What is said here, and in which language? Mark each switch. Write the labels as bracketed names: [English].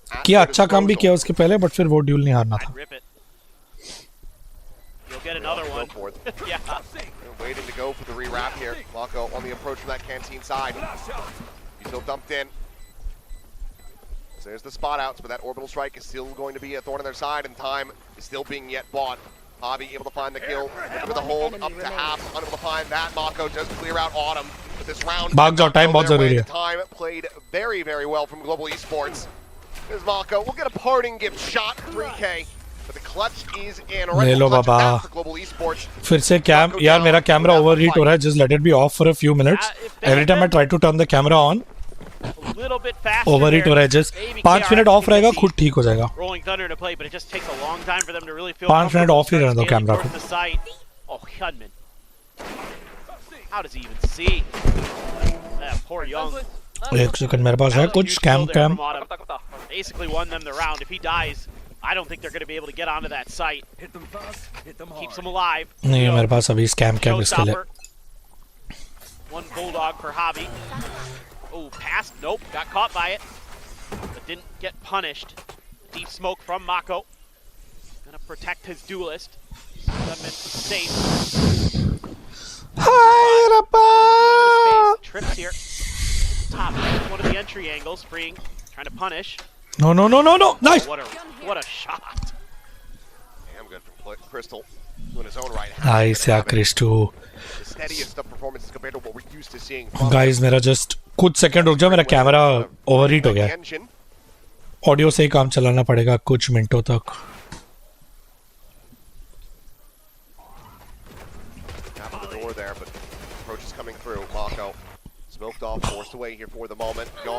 [Hindi] किया अच्छा काम भी किया उसके पहले, but फिर वो ड्यूल नहीं हारना था. [English] Rip it. You'll get another one. Yeah. Waiting to go for the rewrap here. Mako on the approach from that canteen side. He's still dumped in. So there's the spot outs, but that orbital strike is still going to be a thorn on their side, and time is still being yet bought. Hobby able to find the kill with a hold up to half, unable to find that. Mako does clear out Autumn, but this round [Hindi] भाग जाओ, time बहुत जरूरी है. [English] Time played very, very well from Global Esports. There's Mako. We'll get a parting gift shot, 3K. But the clutch is in. [Hindi] ले लो बाबा. फिर से cam यार मेरा कैमरा ओवरहीट हो रहा है. [English] Just let it be off for a few minutes. Every time I try to turn the camera on, overheat [Hindi] हो रहा है. Just 5 मिनट ऑफ रहेगा, खुद ठीक हो जाएगा. 5 मिनट ऑफ ही रहने दो कैमरा को. [English] Oh, Hyunmin. How does he even see? That poor Young. [Hindi] एक सेकंड मेरे पास है कुछ cam. [English] Basically won them the round. If he dies, I don't think they're going to be able to get onto that site. Keeps them alive. [Hindi] नहीं मेरे पास अभी scam इसके लिए. [English] One bulldog for Hobby. Oh, passed. Nope. Got caught by it. But didn't get punished. Deep smoke from Mako. Gonna protect his duelist. Safe. Hi, Rappa! Trips here. Top. One of the entry angles. Freeing. Trying to punish. No. Nice. What a shot. Damn good from Crystal. In his own right. Nice, yeah, Christo. The steadiest of performances compared to what we're used to seeing. [Hindi] Guys, मेरा just कुछ second रुक जाओ. मेरा camera overheat हो गया. Audio से ही काम चलाना पड़ेगा कुछ मिनटों तक. [English] There, but approach is coming through. Mako smoked off, forced away here for the moment.